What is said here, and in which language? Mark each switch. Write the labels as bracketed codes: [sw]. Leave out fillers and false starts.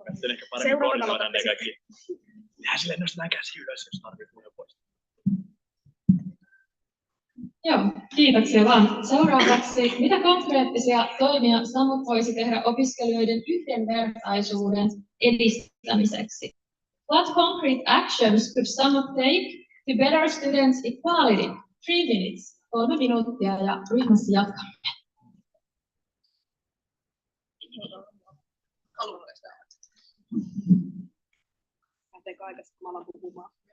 [fi] Ehkä paremmin koordinoidaan ne kaikki. Tehdään silleen, nostetaan käsi ylös, jos tarvitsee puheenvuorosta. Joo, kiitoksia vaan. Seuraavaksi, mitä konkreettisia toimia SAMOK voisi tehdä opiskelijoiden yhdenvertaisuuden edistämiseksi? [en] What concrete actions could SAMOK take to better students' equality? 3 minutes, [fi] 3 minuuttia ja ryhmässä jatkamme. lähteekö aikaisemmin puhumaan?